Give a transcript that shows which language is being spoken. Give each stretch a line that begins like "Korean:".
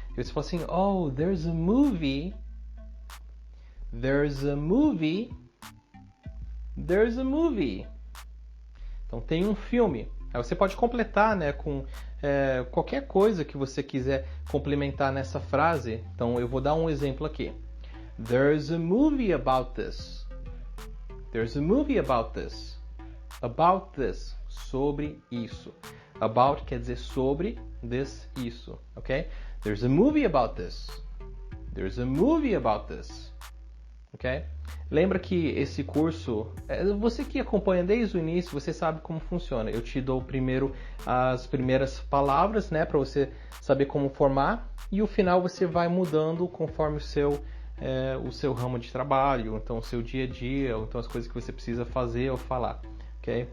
Portuguese: E você fala assim, oh,
English: there's a movie. There's a movie. There's a movie.
Portuguese: Então tem um filme. Aí você pode completar, né, com qualquer coisa que você quiser complementar nessa frase. Então eu vou dar um exemplo aqui.
English: There's a movie about this. There's a movie about this. About this.
Portuguese: Sobre isso. About quer dizer sobre, this, isso. Ok?
English: There's a movie about this. There's a movie about this.
Portuguese: Ok? Lembra que esse curso, você que acompanha desde o início, você sabe como funciona. Eu te dou primeiro as primeiras palavras, né, para você saber como formar, e o final você vai mudando conforme o seu ramo de trabalho, então o seu dia a dia, ou então as coisas que você precisa fazer ou falar. Okay?